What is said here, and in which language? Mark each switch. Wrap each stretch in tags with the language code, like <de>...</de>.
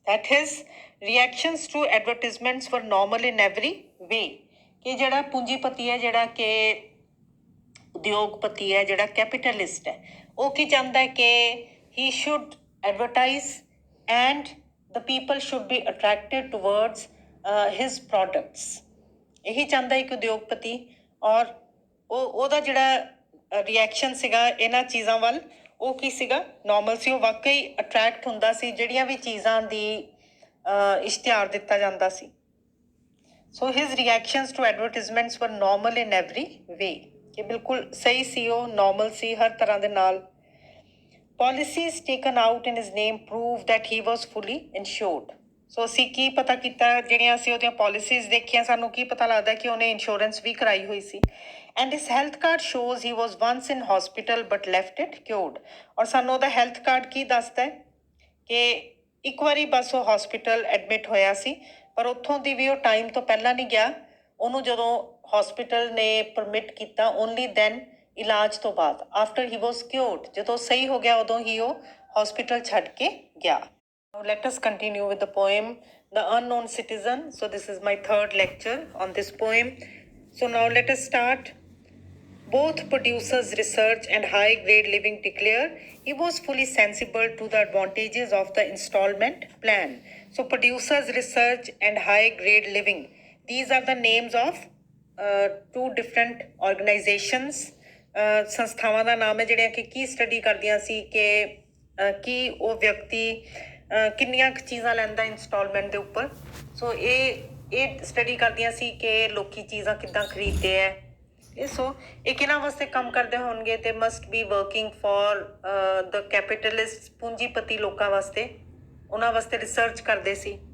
<en>that his reactions to advertisements were normal in every way,</en> <pa>ਕਿ ਜਿਹੜਾ ਪੂੰਜੀਪਤੀ ਹੈ, ਜਿਹੜਾ ਕਿ ਉਦਯੋਗਪਤੀ ਹੈ, ਜਿਹੜਾ ਕੈਪੀਟਲਿਸਟ ਹੈ, ਉਹ ਕੀ ਚਾਹੁੰਦਾ ਹੈ ਕਿ</pa> <en>he should advertise and the people should be attracted towards his products।</en> <pa>ਇਹੀ ਚਾਹੁੰਦਾ ਇੱਕ ਉਦਯੋਗਪਤੀ, ਔਰ ਉਹਦਾ ਜਿਹੜਾ ਰਿਐਕਸ਼ਨ ਸੀਗਾ ਇਹਨਾਂ ਚੀਜ਼ਾਂ ਵੱਲ, ਉਹ ਕੀ ਸੀਗਾ, ਨੋਰਮਲ ਸੀ। ਉਹ ਵਾਕਈ ਅਟਰੈਕਟ ਹੁੰਦਾ ਸੀ ਜਿਹੜੀਆਂ ਵੀ ਚੀਜ਼ਾਂ ਦੀ ਇਸ਼ਤਿਹਾਰ ਦਿੱਤਾ ਜਾਂਦਾ ਸੀ।</pa> <en>so his reactions to advertisements were normal in every way,</en> <pa>ਕਿ ਬਿਲਕੁਲ ਸਹੀ ਸੀ, ਉਹ ਨੋਰਮਲ ਸੀ ਹਰ ਤਰ੍ਹਾਂ ਦੇ ਨਾਲ।</pa> <en>Policies taken out in his name prove that he was fully insured।</en> <pa>ਸੋ ਅਸੀਂ ਕੀ ਪਤਾ ਕੀਤਾ, ਜਿਹੜੀਆਂ ਅਸੀਂ ਉਹਦੀਆਂ ਪਾਲਿਸੀਜ਼ ਦੇਖੀਆਂ, ਸਾਨੂੰ ਕੀ ਪਤਾ ਲੱਗਦਾ ਕਿ ਉਹਨੇ ਇੰਸ਼ੋਰੈਂਸ ਵੀ ਕਰਾਈ ਹੋਈ ਸੀ।</pa> <en>And his health card shows he was once in hospital but left it cured.</en> <pa>ਔਰ ਸਾਨੂੰ ਉਹਦਾ ਹੈਲਥ ਕਾਰਡ ਕੀ ਦੱਸਦਾ ਹੈ ਕਿ ਇੱਕ ਵਾਰੀ ਬਸ ਉਹ ਹਸਪੀਟਲ ਐਡਮਿਟ ਹੋਇਆ ਸੀ, ਪਰ ਉੱਥੋਂ ਦੀ ਵੀ ਉਹ ਟਾਈਮ ਤੋਂ ਪਹਿਲਾਂ ਨਹੀਂ ਗਿਆ। ਉਹਨੂੰ ਜਦੋਂ ਹਸਪੀਟਲ ਨੇ ਪਰਮਿਟ ਕੀਤਾ,</pa> <en>only then,</en> <pa>ਇਲਾਜ ਤੋਂ ਬਾਅਦ,</pa> <en>after he was cured,</en> <pa>ਜਦੋਂ ਸਹੀ ਹੋ ਗਿਆ ਉਦੋਂ ਹੀ ਉਹ ਹਸਪੀਟਲ ਛੱਡ ਕੇ ਗਿਆ।</pa> <en>Now let us continue with the poem The Unknown Citizen। So this is my third lecture on this poem। So now let us start। Both producers' research and high-grade living declare he was fully sensible to the advantages of the installment plan। So producers' research and high-grade living, these are the names of two different organizations।</en> <pa>ਸੰਸਥਾਵਾਂ ਦਾ ਨਾਮ ਹੈ ਜਿਹੜੀਆਂ ਕਿ ਕੀ study ਕਰਦੀਆਂ ਸੀ ਕਿ ਕੀ ਉਹ ਵਿਅਕਤੀ ਕਿੰਨੀਆਂ ਕੁ ਚੀਜ਼ਾਂ ਲੈਂਦਾ ਇੰਸਟਾਲਮੈਂਟ ਦੇ ਉੱਪਰ। ਸੋ ਇਹ ਸਟੱਡੀ ਕਰਦੀਆਂ ਸੀ ਕਿ ਲੋਕੀ ਚੀਜ਼ਾਂ ਕਿੱਦਾਂ ਖਰੀਦਦੇ ਹੈ। ਸੋ ਇਹ ਕਿਹਨਾਂ ਵਾਸਤੇ ਕੰਮ ਕਰਦੇ ਹੋਣਗੇ, ਤੇ</pa> <en>must be working for the capitalist,</en> <pa>ਪੂੰਜੀਪਤੀ ਲੋਕਾਂ ਵਾਸਤੇ, ਉਹਨਾਂ ਵਾਸਤੇ ਰਿਸਰਚ ਕਰਦੇ ਸੀ।</pa>